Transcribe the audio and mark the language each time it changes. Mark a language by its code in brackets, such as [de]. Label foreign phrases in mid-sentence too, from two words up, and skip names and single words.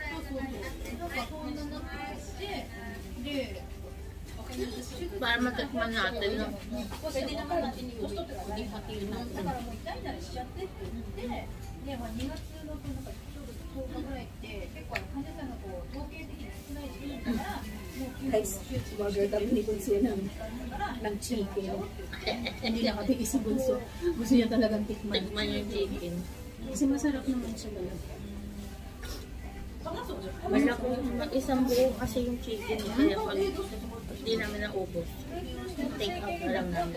[tl] Para matikman natin, no? Pwede naman natin iuwi. Hindi hatiin natin. [ja] で、まあ、2月のなんかちょうど10日ぐらいって結構患者さんがこう統計的に少ない時期だからもう [tl] Guys, order kami ni Bunso ng chicken. Hindi na kami si Bunso. Gusto niya talagang tikman. Tikman yung chicken. Kasi masarap naman siya talaga. Wala ko isang buo kasi yung chicken. Kaya pag hindi namin naubos, [en] take out [tl] na lang namin.